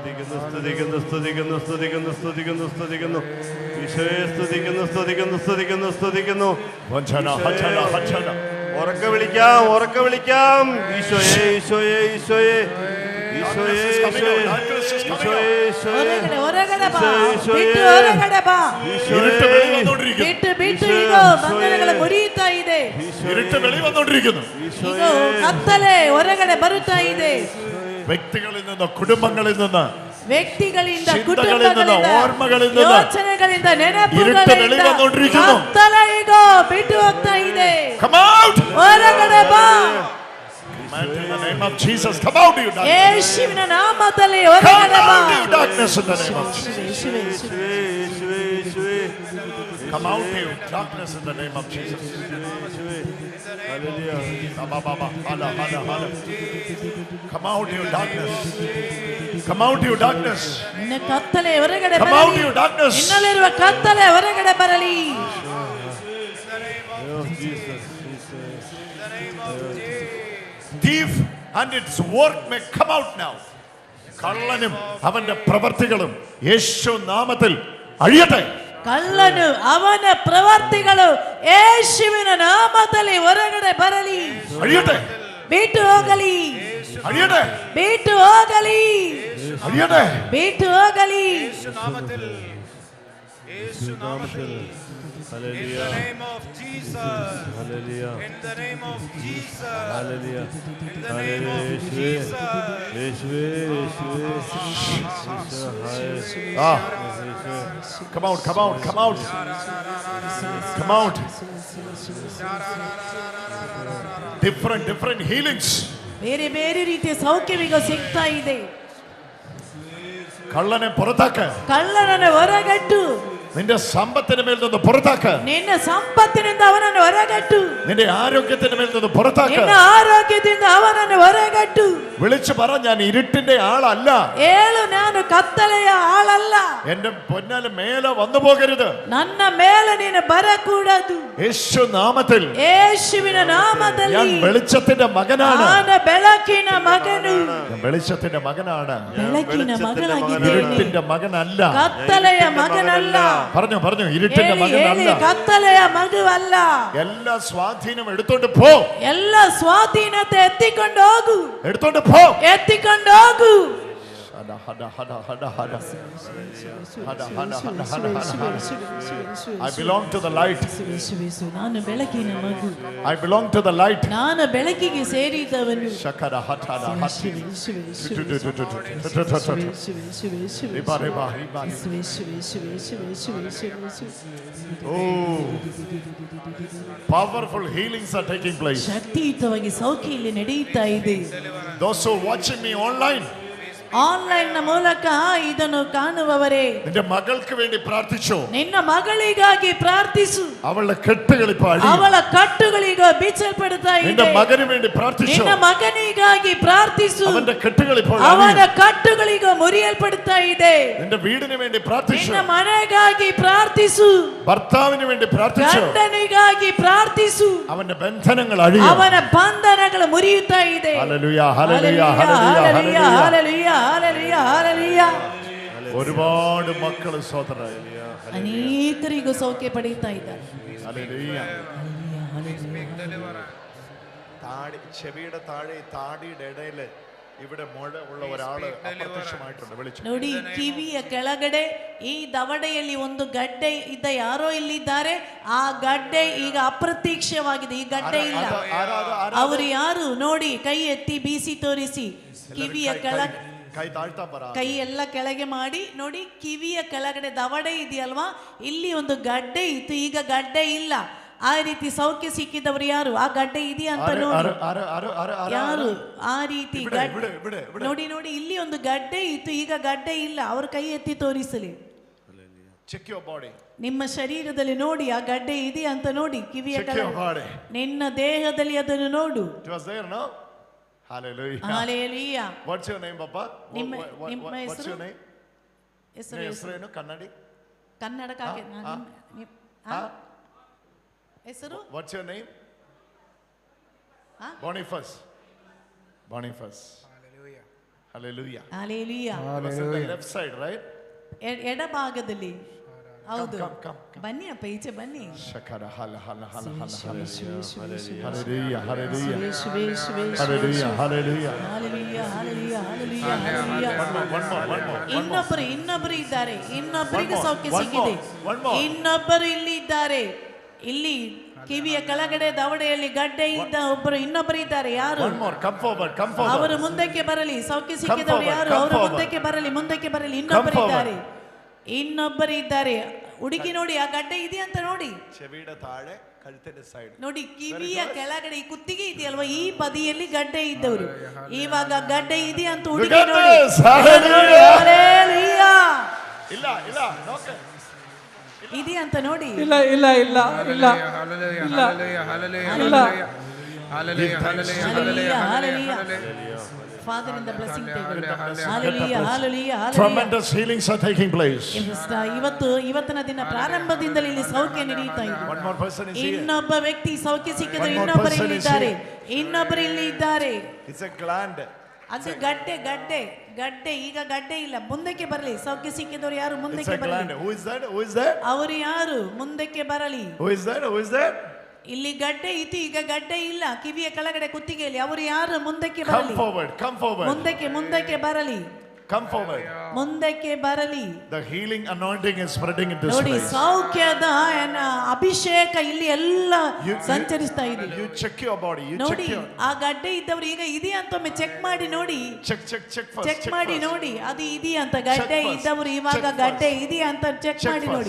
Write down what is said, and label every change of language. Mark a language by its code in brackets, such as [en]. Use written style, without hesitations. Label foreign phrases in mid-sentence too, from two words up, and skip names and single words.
[ml] സ്തുതിക്കുന്നു സ്തുതിക്കുന്നു സ്തുതിക്കുന്നു സ്തുതിക്കുന്നു സ്തുതിക്കുന്നു ഈശോയെ സ്തുതിക്കുന്നു സ്തുതിക്കുന്നു സ്തുതിക്കുന്നു സ്തുതിക്കുന്നു വഞ്ചന ഹച്ചന ഹച്ചന ഉറക്കെ വിളിക്കാം ഉറക്കെ വിളിക്കാം ഈശോയെ ഈശോയെ ഈശോയെ ഈശോയെ ഈശോയെ [kn] ಹೊರಗಡೆ ಹೊರಗಡೆ ಬಾ ಬಿಟ್ಟು ಹೊರಗಡೆ ಬಾ [ml] ഇരുട്ട് വെളി വന്നുകൊണ്ടിരിക്കുന്നു [kn] ಬಿಟ್ಟು ಬಿಟ್ಟು ಈಗ ಬಂಧನಗಳು ಮುರಿಯುತ್ತಾ ಇದೆ [ml] ഇരുട്ട് വെളി വന്നുകൊണ്ടിരിക്കുന്നു [kn] ಈಗ ಕತ್ತಲೆ ಹೊರಗಡೆ ಬರುತ್ತಾ ಇದೆ [ml] വ്യക്തികളിൽ നിന്ന് കുടുംബങ്ങളിൽ നിന്ന് [kn] ವ್ಯಕ್ತಿಗಳಿಂದ ಚಿಂತನೆಗಳಿಂದ, ಕುಟುಂಬಗಳಿಂದ ಓರ್ಮಗಳಿಂದ, ಯೋಚನೆಗಳಿಂದ [ml] ഇരുട്ട് വെളി [kn] ನೆನಪುಗಳಿಂದ [ml] വന്നുകൊണ്ടിരിക്കുന്നു. [kn] ಕತ್ತಲೆ ಈಗ ಬಿಟ್ಟು ಹೋಗ್ತಾ ಇದೆ [en] Come out! [kn] ಹೊರಗಡೆ ಬಾ [en] Command in the name of Jesus. Come out, you darkness. [kn] ಯೇಸುವಿನ ನಾಮದಲ್ಲಿ [en] Come [kn] ಹೊರಗಡೆ ಬಾ [en] out, you darkness, in the name of Jesus. [kn] ಯೇಸುವೇ, ಯೇಸುವೇ, ಯೇಸುವೇ. [en] Come out, you darkness, in the name of Jesus. Baba, Baba, hala, hala, hala. Come out, you darkness. Come out, you darkness. [kn] ನಿನ್ನ ಕತ್ತಲೆ ಹೊರಗಡೆ [en] Come out, [kn] ಬರಲಿ [en] you darkness. [kn] ನಿನ್ನಲ್ಲಿರುವ ಕತ್ತಲೆ ಹೊರಗಡೆ ಬರಲಿ [en] Thief and its work may come out now. [ml] കള്ളനും അവന്റെ പ്രവർത്തികളും യേശു നാമത്തിൽ അഴിയട്ടെ. [kn] ಕಳ್ಳನು ಅವನ ಪ್ರವರ್ತಿಗಳು ಯೇಸುವಿನ ನಾಮದಲ್ಲಿ ಹೊರಗಡೆ ಬರಲಿ [ml] അഴിയട്ടെ. [kn] ಬಿಟ್ಟು ಹೋಗಲಿ [ml] അഴിയട്ടെ. [kn] ಬಿಟ್ಟು ಹೋಗಲಿ [ml] അഴിയട്ടെ. [kn] ಬಿಟ್ಟು ಹೋಗಲಿ [en] Hallelujah. In the name of Jesus. Hallelujah. In the name of Jesus. Hallelujah. In the name of Jesus. [ml] യേശുവേ യേശുവേ Ah. [en] Come out, come out, come out. Come out. Different healings. [kn] ಬೇರೆ ಬೇರೆ ರೀತಿಯ ಸೌಖ್ಯವೀಗ ಸಿಗ್ತಾ ಇದೆ [ml] കള്ളനെ പുറത്താക്ക്. [kn] ಕಳ್ಳನನ್ನು ಹೊರಗಟ್ಟು [ml] നിന്റെ സമ്പത്തിന് മേൽ നിന്ന് പുറത്താക്ക്. [kn] ನಿನ್ನ ಸಂಪತ್ತಿನಿಂದ ಅವನನ್ನು ಹೊರಗಟ್ಟು [ml] നിന്റെ ആരോഗ്യത്തിന് മേൽ നിന്ന് പുറത്താക്ക്. [kn] ನಿನ್ನ ಆರೋಗ್ಯದಿಂದ ಅವನನ್ನು ಹೊರಗಟ್ಟು [ml] വിളിച്ചു പറ, ഞാൻ ഇരുട്ടിന്റെ ആളല്ല. [kn] ಹೇಳು ನಾನು ಕತ್ತಲೆಯ ಆಳಲ್ಲ [ml] എന്റെ പൊന്നാല് മേലെ വന്നു പോകരുത്. [kn] ನನ್ನ ಮೇಲೆ ನೀನು ಬರಕೂಡದು [ml] യേശു നാമത്തിൽ [kn] ಯೇಸುವಿನ ನಾಮದಲ್ಲಿ [ml] ഞാൻ വെളിച്ചത്തിന്റെ മകനാണ്. [kn] ನಾನು ಬೆಳಕಿನ ಮಗನು [ml] ഞാൻ വെളിച്ചത്തിന്റെ മകനാണ്. [kn] ಬೆಳಕಿನ ಮಗನಾಗಿದ್ದೇನೆ [ml] ഇരുട്ടിന്റെ മകനല്ല. [kn] ಕತ್ತಲೆಯ ಮಗನಲ್ಲ [ml] പറഞ്ഞു പറഞ്ഞു, ഇരുട്ടിന്റെ [kn] ಹೇಳಿ ಹೇಳಿ [ml] മകനല്ല. [kn] ಕತ್ತಲೆಯ ಮಗುವಲ್ಲ [ml] എല്ലാ സ്വാധീനം എടുത്തോണ്ട് പോ. [kn] ಎಲ್ಲ ಸ್ವಾಧೀನತೆ ಎತ್ತಿಕೊಂಡು ಹೋಗು [ml] എടുത്തോണ്ട് പോ. [kn] ಎತ್ತಿಕೊಂಡು ಹೋಗು ഹട, ഹട, ഹട, ഹട, ഹട. ഹട, ഹട, ഹട, ഹട, ഹട. [en] I belong to the light. [kn] ನಾನು ಬೆಳಕಿನ ಮಗು [en] I belong to the light. [kn] ನಾನು ಬೆಳಕಿಗೆ ಸೇರಿದವನು ಶಕರ ಹಠದ ಹತ್ತಿ. ರಿಬಾ, ರಿಬಾ, ರಿಬಾ. [en] Oh, powerful healings are taking place. [kn] ಶಕ್ತಿಯುತವಾಗಿ ಸೌಖ್ಯ ಇಲ್ಲಿ ನಡೆಯುತ್ತಾ ಇದೆ [en] Those who are watching me online, [kn] ಆನ್ಲೈನ್ ನ ಮೂಲಕ ಇದನ್ನು ಕಾಣುವವರೇ [ml] നിന്റെ മകൾക്ക് വേണ്ടി പ്രാർത്ഥിച്ചു. [kn] ನಿನ್ನ ಮಗಳಿಗಾಗಿ ಪ್ರಾರ್ಥಿಸು [ml] അവളുടെ കെട്ടുകൾ ഇപ്പോൾ അഴിയും. [kn] ಅವಳ ಕಟ್ಟುಗಳೀಗ ಬಿಚ್ಚಲ್ಪಡುತ್ತಾ [ml] നിന്റെ [kn] ಇದೆ [ml] മകന് വേണ്ടി പ്രാർത്ഥിച്ചു. [kn] ನಿನ್ನ ಮಗನಿಗಾಗಿ ಪ್ರಾರ್ಥಿಸು [ml] അവന്റെ കെട്ടുകൾ ഇപ്പോൾ [kn] ಅವನ [ml] അഴിയും. [kn] ಕಟ್ಟುಗಳೀಗ ಮುರಿಯಲ್ಪಡುತ್ತಾ ಇದೆ [ml] നിന്റെ വീടിന് വേണ്ടി പ്രാർത്ഥിച്ചു. [kn] ನಿನ್ನ ಮನೆಗಾಗಿ ಪ್ರಾರ್ಥಿಸು [ml] ഭർത്താവിന് വേണ്ടി പ്രാർത്ഥിച്ചു. [kn] ಗಂಡನಿಗಾಗಿ ಪ್ರಾರ್ಥಿಸು [ml] അവന്റെ ബന്ധനങ്ങൾ അഴിയും. [kn] ಅವನ ಬಂಧನಗಳು ಮುರಿಯುತ್ತಾ ಇದೆ [ml] ഹല്ലേലൂയ, ഹല്ലേലൂയ, ഹല്ലേലൂയ, [kn] ಹಾಲೆಲೂಯಾ [ml] ഹല്ലേലൂയ. [kn] ಹಾಲೆಲೂಯಾ ಹಾಲೆಲೂಯಾ ಹಾಲೆಲೂಯಾ [ml] ഒരുപാട് മക്കൾ സഹോദര. [kn] ಅನೇಕರಿಗೂ ಸೌಖ್ಯ ಪಡೆಯುತ್ತಾ ಇದ್ದಾರೆ [ml] ഹല്ലേലൂയ. താടി, ചെവിയുടെ താഴെ, താടിയുടെ ഇടയില് ഇവിടെ മുഴ ഉള്ള ഒരാള് അപ്രത്യക്ഷമായിട്ടുണ്ട്. വിളിച്ചു. [kn] ನೋಡಿ ಕಿವಿಯ ಕೆಳಗಡೆ ಈ ದವಡೆಯಲ್ಲಿ ಒಂದು ಗಡ್ಡೆ ಇದ್ದ ಯಾರೋ ಇಲ್ಲಿದ್ದಾರೆ ಆ ಗಡ್ಡೆ ಈಗ ಅಪ್ರತ್ಯಕ್ಷವಾಗಿದೆ ಈ ಗಡ್ಡೆ ಇಲ್ಲ ಅವರು ಯಾರು ನೋಡಿ ಕೈ ಎತ್ತಿ ಬೀಸಿ ತೋರಿಸಿ ಕಿವಿಯ ಕೆಳಗೆ [ml] കൈ താഴ്ത്താൻ പറ. [kn] ಕೈ ಎಲ್ಲ ಕೆಳಗೆ ಮಾಡಿ ನೋಡಿ ಕಿವಿಯ ಕೆಳಗಡೆ ದವಡೆ ಇದೆಯಲ್ವಾ ಇಲ್ಲಿ ಒಂದು ಗಡ್ಡೆ ಇತ್ತು ಈಗ ಗಡ್ಡೆ ಇಲ್ಲ ಆ ರೀತಿ ಸೌಖ್ಯ ಸಿಕ್ಕಿದವರು ಯಾರು ಆ ಗಡ್ಡೆ ಇದೆಯಾ ಅಂತ ನೋಡಿ ಯಾರು ಆ ರೀತಿ ನೋಡಿ ನೋಡಿ ಇಲ್ಲಿ ಒಂದು ಗಡ್ಡೆ ಇತ್ತು ಈಗ ಗಡ್ಡೆ ಇಲ್ಲ ಅವ್ರ ಕೈ ಎತ್ತಿ ತೋರಿಸಲಿ [en] Check your body. [kn] ನಿಮ್ಮ ಶರೀರದಲ್ಲಿ ನೋಡಿ ಆ ಗಡ್ಡೆ ಇದೆಯಾ ಅಂತ ನೋಡಿ ಕಿವಿಯ ಕೆಳಗೆ ನಿನ್ನ ದೇಹದಲ್ಲಿ ಅದನ್ನು ನೋಡು [en] It was there, no? Hallelujah. Hallelujah. What's your name, Papa? [kn] ನಿಮ್ಮ [en] What's [kn] ಹೆಸರು [en] your name? [kn] ಹೆಸರೇನು? ಕನ್ನಡಿ? ಕನ್ನಡ ಹೆಸರು [en] What's your name? Boniface. Boniface. Hallelujah. Hallelujah. Hallelujah. It was on the left side, right? [kn] ಎಡಭಾಗದಲ್ಲಿ ಹೌದು [en] come. [kn] ಬನ್ನಿ ಅಪ್ಪ ಈಚೆ ಬನ್ನಿ Shakara, hala, hala, hala, hala, ಶಿವೆ, ಶಿವೆ, ಶಿವೆ, ಶಿವೆ, [en] hallelujah, hallelujah, ಶಿವೆ, ಶಿವೆ, ಶಿವೆ, hallelujah, hallelujah. Hallelujah, hallelujah, hallelujah, hallelujah. One more. [kn] ಇನ್ನೊಬ್ಬರು ಇದ್ದಾರೆ, ಇನ್ನೊಬ್ಬರಿಗೆ ಸೌಖ್ಯ [en] one [kn] ಸಿಕ್ಕಿದೆ. [en] more, one more. [kn] ಇನ್ನೊಬ್ಬರು ಇಲ್ಲಿ ಇದ್ದಾರೆ, ಇಲ್ಲಿ ಕಿವಿಯ ಕೆಳಗಡೆ ದವಡೆಯಲ್ಲಿ ಗಡ್ಡೆ ಇದ್ದ ಒಬ್ಬರು ಇನ್ನೊಬ್ಬರು ಇದ್ದಾರೆ. ಯಾರು? [en] One more, come forward. [kn] ಅವರು ಮುಂದಕ್ಕೆ ಬರಲಿ. ಸೌಖ್ಯ ಸಿಕ್ಕಿದವರು ಯಾರು? [en] come [kn] ಅವರು [en] forward. [kn] ಮುಂದಕ್ಕೆ ಬರಲಿ. ಇನ್ನೊಬ್ಬರು ಇದ್ದಾರೆ. ಹುಡುಗಿ ನೋಡಿ, ಆ ಗಡ್ಡೆ ಇದೆಯಂತ ನೋಡಿ. [ml] ചെവിടെ താഴെ കഴുത്തിന്റെ സൈഡ് [kn] ನೋಡಿ, ಕಿವಿಯ ಕೆಳಗಡೆ ಈ ಕುತ್ತಿಗೆ ಇದೆಯಲ್ವಾ, ಈ ಬದಿಯಲ್ಲಿ ಗಡ್ಡೆ ಇದ್ದವರು. ಇವಾಗ ಗಡ್ಡೆ ಇದೆಯಂತ ಹುಡುಗಿ [en] Look at [kn] ನೋಡಿ. [en] this. Hallelujah. Hallelujah. [kn] ಇಲ್ಲ ನೋಕೆ ಇದೆಯಂತ ನೋಡಿ. ಇಲ್ಲ [en] Father, in the blessing table. Hallelujah. Tremendous healings are taking place. [kn] ಇವತ್ತಿನ ದಿನ ಪ್ರಾರಂಭದಿಂದಲೇ ಇಲ್ಲಿ ಸೌಖ್ಯ ನಡೆಯುತ್ತಾ ಇದೆ. [en] One more person is here. [kn] ಇನ್ನೊಬ್ಬ ವ್ಯಕ್ತಿ ಸೌಖ್ಯ ಸಿಕ್ಕಿದ್ರೆ [en] One more [kn] ಇನ್ನೊಬ್ಬರು [en] person [kn] ಇಲ್ಲಿ [en] is [kn] ಇದ್ದಾರೆ. [en] here. [kn] ಇನ್ನೊಬ್ಬರು ಇಲ್ಲಿ ಇದ್ದಾರೆ. [en] It's a gland. [kn] ಅದು ಗಡ್ಡೆ ಈಗ ಗಡ್ಡೆ ಇಲ್ಲ. ಮುಂದಕ್ಕೆ ಬರಲಿ. ಸೌಖ್ಯ ಸಿಕ್ಕಿದವರು ಯಾರು? [en] It's [kn] ಮುಂದಕ್ಕೆ [en] a gland. [kn] ಬರಲಿ. [en] Who is that? [kn] ಅವರು ಯಾರು? ಮುಂದಕ್ಕೆ ಬರಲಿ. [en] Who is that? [kn] ಇಲ್ಲಿ ಗಡ್ಡೆ ಇತ್ತು, ಈಗ ಗಡ್ಡೆ ಇಲ್ಲ. ಕಿವಿಯ ಕೆಳಗಡೆ ಕುತ್ತಿಗೆಯಲ್ಲಿ ಅವರು ಯಾರು? ಮುಂದಕ್ಕೆ [en] Come [kn] ಬರಲಿ. [en] forward. [kn] ಮುಂದಕ್ಕೆ ಬರಲಿ. [en] Come forward. [kn] ಮುಂದಕ್ಕೆ ಬರಲಿ. [en] The healing anointing is spreading in this [kn] ನೋಡಿ, [en] place. [kn] ಸೌಖ್ಯದ ಅಭಿಷೇಕ ಇಲ್ಲಿ ಎಲ್ಲ ಸಂಚರಿಸ್ತಾ ಇದೆ. [en] You check your body. [kn] ನೋಡಿ, ಆ ಗಡ್ಡೆ ಇದ್ದವರು ಈಗ ಇದೆಯಂತ ಒಮ್ಮೆ ಚೆಕ್ ಮಾಡಿ ನೋಡಿ. [en] Check first. [kn] ಚೆಕ್ ಮಾಡಿ ನೋಡಿ, ಅದು ಇದೆಯಂತ. ಗಡ್ಡೆ ಇದ್ದವರು ಇವಾಗ ಗಡ್ಡೆ ಇದೆಯಂತ ಚೆಕ್ ಮಾಡಿ ನೋಡಿ.